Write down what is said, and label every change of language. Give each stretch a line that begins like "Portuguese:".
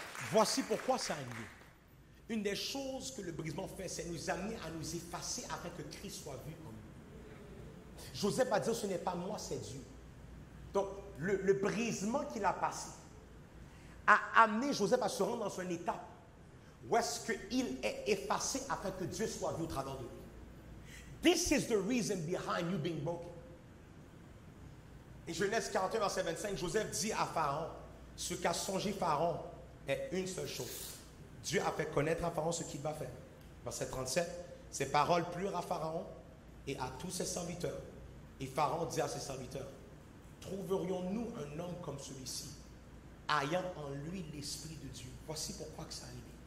French: Voici pourquoi ça arrive. Une des choses que le brisement fait, c'est nous amener à nous effacer afin que Christ soit vu en nous. Joseph va dire, ce n'est pas moi, c'est Dieu. Donc, le brisement qu'il a passé a amené Joseph à se rendre dans un état où est-ce qu'il est effacé afin que Dieu soit vu au travers de lui.
English: This is the reason behind you being broken.
French: Et Genèse 41, verset 25, Joseph dit à Pharaon, ce qu'a songé Pharaon est une seule chose. Dieu a fait connaître à Pharaon ce qu'il va faire. Verset 37, ces paroles plurent à Pharaon et à tous ses serviteurs. Et Pharaon dit à ses serviteurs, trouverions-nous un homme comme celui-ci, ayant en lui l'esprit de Dieu? Voici pourquoi que ça arrive.